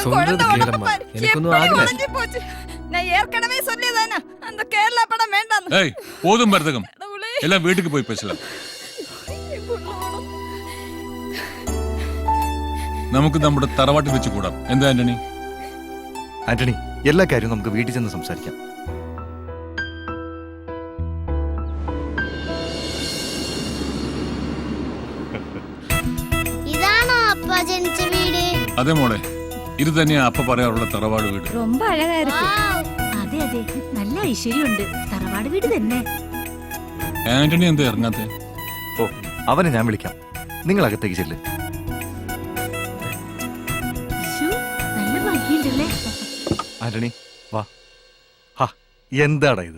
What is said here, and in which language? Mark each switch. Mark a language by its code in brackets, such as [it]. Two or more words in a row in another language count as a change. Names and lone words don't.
[ta] சொல்றது குழந்தை உடம்பு கேளம்மா. பாரு, எனக்கு ஒண்ணும் எப்படி ஆகல. உடைஞ்சு போச்சு. நான் ஏற்கனவே சொல்லியதானே அந்த கேரளா படம் வேண்டாம். ஏய், போதும் மருதகம், எல்லாம் வீட்டுக்கு போயி பேசலாம். [ml] നമുക്ക് നമ്മുടെ തറവാട്ടിൽ വെച്ച് കൂടാം. എന്താ ആന്റണി? ആന്റണി, എല്ലാ കാര്യവും നമുക്ക് വീട്ടിൽ ചെന്ന് സംസാരിക്കാം. ഇതാണോ അപ്പ ജനിച്ച വീട്? അതെ മോളെ, ഇത് തന്നെയാ അപ്പ പറയാറുള്ള തറവാട് വീട്. [ta] ரொம்ப அழகா இருக்கு. [ml] അതെ അതെ, നല്ല ഐശ്വര്യമുണ്ട്. തറവാട് വീട് തന്നെ. ആന്റണി എന്താ ഇറങ്ങാത്തെ? ഓ, അവനെ ഞാൻ വിളിക്കാം. നിങ്ങൾ അകത്തേക്ക് ചെല്ല്. ശ്ശോ, നല്ല ഭംഗിയുണ്ടല്ലേ? ആന്റണി, വാ. ഹാ, എന്താടാ ഇത്?